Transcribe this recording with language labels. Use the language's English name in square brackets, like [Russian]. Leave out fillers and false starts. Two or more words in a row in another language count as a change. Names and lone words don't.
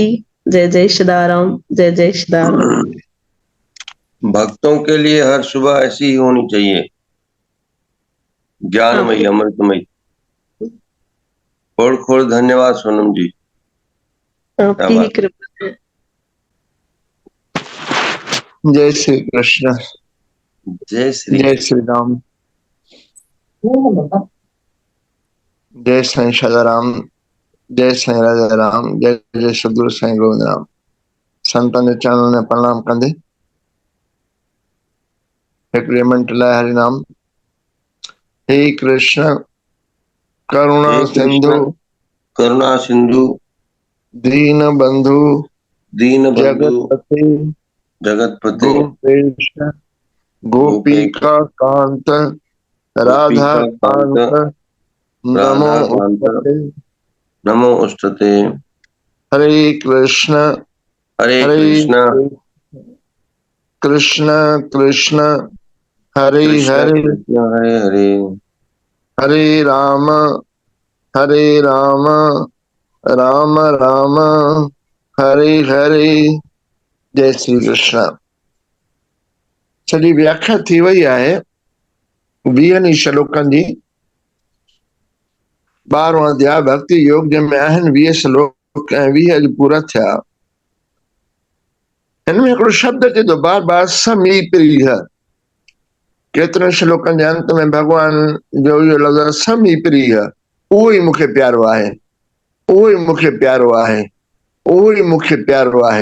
[Hindi] जय जय श्रीराम, जय जय श्रीराम। भक्तों के लिए हर सुबह ऐसी ही होनी चाहिए, ज्ञानमयी, अमृतमयी। खोड़ खोड़ धन्यवाद सोनम जी, आपकी ही कृपा है। जय श्री कृष्ण, जय श्री जय श्री राम, जय साईं सदाराम, जय साईं राजा राम, जय जय सदगुरु साईं गोविंद राम। [Sindhi] संतन जे चरणन में प्रणाम कंदे हिकिड़े मिंट लाइ हरि नाम। [Sanskrit] हे कृष्ण करुणा हे सिंधु कृष्ण करुणा सिंधु दीन बंधु दीन बंधु जगतपति जगतपते गोपेश गोपिका कांत राधा गोपिका कांत कांत नमो राधा कांत उस्तते। नमो उस्तते। हरे कृष्ण हरे हरे कृष्ण कृष्ण कृष्ण हरे कृष्ण हरे कृष्ण हरे हरे हरे राम राम राम हरे हरे। [Hindi] जय श्री कृष्ण। [Sindhi] सॼी व्याख्या थी वई आहे 20 श्लोकनि जी। 12वां अध्याय भक्ति योग जंहिंमें आहिनि 20 श्लोक ऐं 20 अॼु पूरा थिया। हिनमें हिकिड़ो शब्द अचे थो बार बार, समीप्रिय। केतिरनि श्लोकनि जे अंत में भॻवान जो इहो लफ़्ज़ आहे समीप्रिय, उहो ई मूंखे प्यारो आहे, उहो ई मूंखे प्यारो आहे, उहो ई मूंखे प्यारो आहे।